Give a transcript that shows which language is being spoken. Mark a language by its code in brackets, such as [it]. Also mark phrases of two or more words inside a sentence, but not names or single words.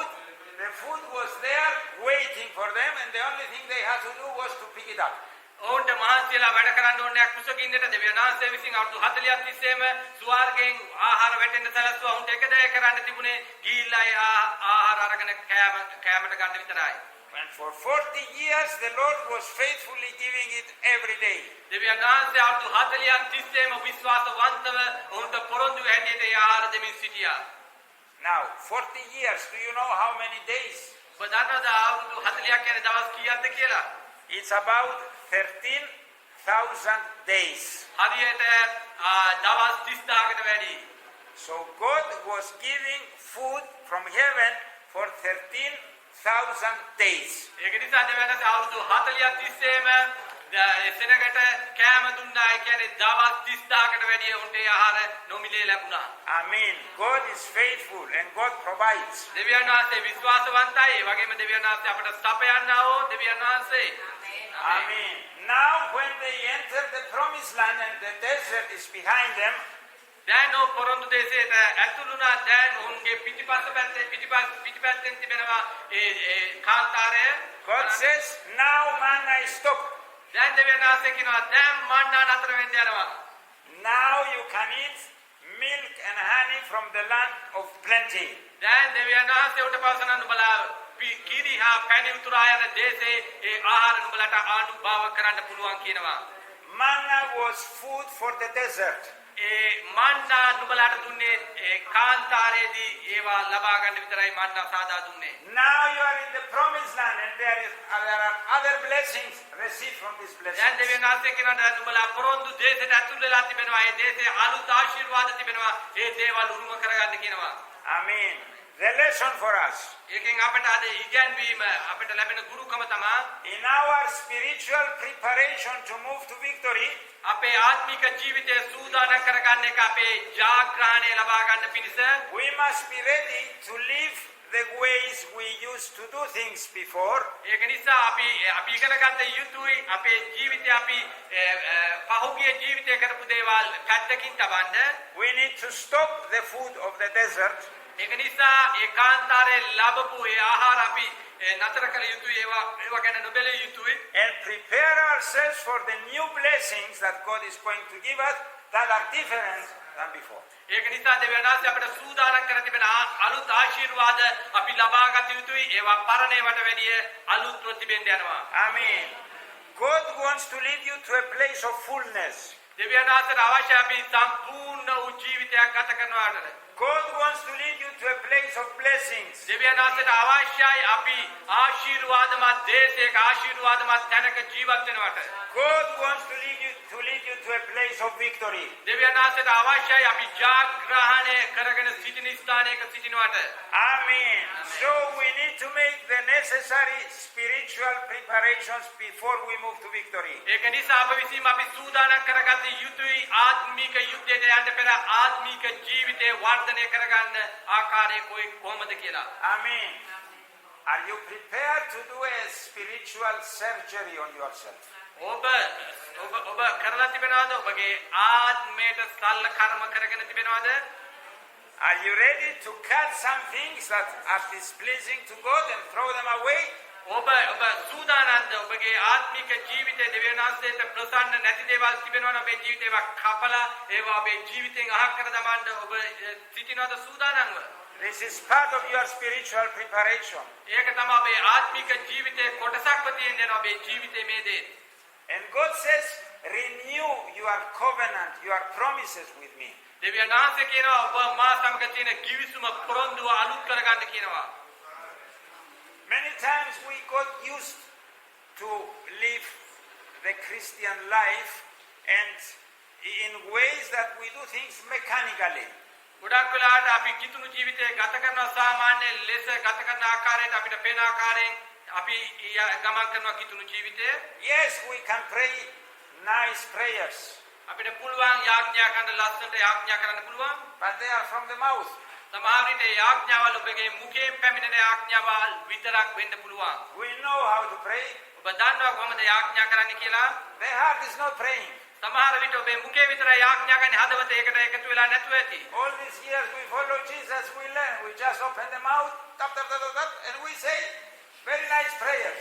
[en] The food was there waiting for them, and the only thing they had to do was to pick it up. [si] ඔවුන්ට මහන්සියලා වැඩ කරන්න ඕනේ කුසකින්නට දෙවියන් වහන්සේ විසින් අවුරුදු 40ක් තිස්සේම ස්වර්ගයෙන් ආහාර වැටෙන්න සැලසුවා. උන්ට එක දේ කරන්න තිබුණේ ගිහිල්ලා ආහාර අරගෙන කෑමට ගන්න විතරයි. [en] And for 40 years the Lord was faithfully giving it every day. [si] දෙවියන් වහන්සේ අවුරුදු 40ක් තිස්සේම විශ්වාසවන්තව උන්ට පොරොන්දු හැටියට ඒ ආහාර දෙමින් සිටියා. [en] Now 40 years, do you know how many days? [si] ඔබ දන්නවද අවුරුදු 40ක් කියන්නේ දවස් කීයක්ද කියලා? [en] It's about 13,000 days. [si] හරියට දවස් 30000කට වැඩි. [en] So God was giving food from heaven for 13,000 days. [si] ඒක නිසා දෙවියන් වහන්සේ අවුරුදු 40ක් තිස්සේම සෙනගට කෑම දුන්නා. ඒ කියන්නේ දවස් 30000කට වැඩි උන්ට ආහාර නොමිලේ ලැබුණා. [en] Amen. God is faithful and God provides. [si] දෙවියන් වහන්සේ විශ්වාසවන්තයි. ඒ වගේම දෙවියන් වහන්සේ අපට සපයන්නා වූ දෙවියන් වහන්සේ. [en] Amen. Now when they enter the promised land and the desert is behind them, [si] දැන් ඔව් පොරොන්දු දේශයට ඇතුළුනා. දැන් උන්ගේ පිටිපස්සෙන් තිබෙනවා ඒ කාන්තාරය. [en] God says, now manna is stopped. [si] දැන් දෙවියන් වහන්සේ කියනවා දැන් මන්නා නතර වෙන්න යනවා. [en] Now you can eat milk and honey from the land of plenty. [si] දැන් දෙවියන් වහන්සේ උට පවසන නුඹලා කිරි හා පැණි උතුරා යන දේශේ ඒ ආහාර නුඹලට ආනුභාව කරන්න පුළුවන් කියනවා. [en] Manna was food for the desert. [si] ඒ මන්නා නුඹලාට දුන්නේ ඒ කාන්තාරයේදී ඒවා ලබා ගන්න විතරයි මන්නා සාදා දුන්නේ. [en] Now you are in the promised land and there are other blessings received from this blessing. [si] දැන් දෙවියන් වහන්සේ කියනවා නුඹලා පොරොන්දු දේශයට ඇතුල් වෙලා තිබෙනවා. ඒ දේශයේ අලුත් ආශිර්වාද තිබෙනවා. ඒ දේවල් උරුම කරගන්න කියනවා. [en] Amen. The lesson for us. [si] ඒකෙන් අපට අද ඉගැන්වීම අපට ලැබෙන ගුරුකම තමයි [en] In our spiritual preparation to move to victory, [si] අපේ ආත්මික ජීවිතය සූදානම් කරගන්න එක අපේ ජාග්‍රහණය ලබා ගන්න පිණිස [en] we must be ready to live the ways we used to do things before. [si] ඒක නිසා අපි ඉගෙන ගන්න යුතුයි අපේ ජීවිතය අපි පහුගිය ජීවිතය කරපු දේවල් පැත්තකින් තබන්න. [en] We need to stop the food of the desert. [si] ඒක නිසා ඒ කාන්තාරයේ ලැබපු ඒ ආහාර අපි නතර කළ යුතුයි. ඒවා ගැන නොබැලිය යුතුයි. [en] And prepare ourselves for the new blessings that God is going to give us that are different than before. [si] ඒක නිසා දෙවියන් වහන්සේ අපට සූදානම් කර තිබෙන අලුත් ආශිර්වාද අපි ලබා ගත යුතුයි. ඒවා පරණේවට වැඩිය අලුත්ව තිබෙන්න යනවා. [en] Amen. God wants to lead you to a place of fullness. [si] දෙවියන් වහන්සේට අවශ්‍ය අපි සම්පූර්ණ වූ ජීවිතයක් ගත කරනවාට. [en] God wants to lead you to a place of blessings. [si] දෙවියන් වහන්සේට අවශ්‍යයි අපි ආශිර්වාදමත් දේශයක ආශිර්වාදමත් තැනක ජීවත් වෙනවට. [en] God wants to lead you to a place of victory. [si] දෙවියන් වහන්සේට අවශ්‍යයි අපි ජයග්‍රහණය කරගෙන සිටින ස්ථානයක සිටිනවට. [en] Amen. So we need to make the necessary spiritual preparations before we move to victory. [si] ඒක නිසා අප විසින් අපි සූදානම් කරගත යුතුයි ආත්මික යුද්ධයට යන්න පෙර ආත්මික ජීවිතේ වර්ධනය කරගන්න ආකාරය කොහොමද කියලා. [en] Amen. Are you prepared to do a spiritual surgery on yourself? [si] ඔබ කරලා තිබෙනවද? ඔබගේ ආත්මයට සල්ල කර්ම කරගෙන තිබෙනවද? [en] Are you ready to cut some things that are displeasing to God and throw them away? [si] ඔබ සූදානම්ද ඔබගේ ආත්මික ජීවිතයේ දෙවියන් වහන්සේට ප්‍රසන්න නැති දේවල් තිබෙනවද? ඔබේ ජීවිතේව කපලා ඒවා ඔබේ ජීවිතෙන් අහක් කර දමන්න ඔබ සිටිනවද සූදානම්ව? [en] This is part of your spiritual preparation. [si] ඒක තමයි ඔබේ ආත්මික ජීවිතයේ කොටසක්ව තියෙන ඔබේ ජීවිතයේ මේ දේ. [en] And God says, renew your covenant, your promises with me. [si] දෙවියන් වහන්සේ කියනවා ඔබ මා සමග තියෙන කිවිසුම පොරොන්දුව අලුත් කරගන්න කියනවා. [en] times we got used to live the Christian life and in ways that we do things mechanically. [si] ගොඩක් වෙලාවට අපි කිතුණු ජීවිතය ගත කරන සාමාන්‍ය ලෙස ගත කරන ආකාරයට අපිට පේන ආකාරයෙන් අපි ගමන් කරනවා කිතුණු ජීවිතය. [en] Yes, we can pray nice prayers, [si] අපිට පුළුවන් යාඥා කරන්න ලස්සනට යාඥා කරන්න පුළුවන්. [en] but they are from the mouth. [si] සමහර විට යාඥාවල් ඔබගේ මුඛයෙන් පැමිණෙන යාඥාවල් විතරක් වෙන්න පුළුවන්. [en] We know how to pray. [si] ඔබ දන්නවා කොහොමද යාඥා කරන්න කියලා. [en] The heart is not praying. [si] සමහර විට ඔබේ මුඛේ විතරයි යාඥා කරන්නේ හදවත ඒකට එකතු වෙලා නැතුව ඇති. [en] All these years we follow Jesus, we learn. We just open the mouth, tap, tap, tap, tap, tap, and we say very nice prayers.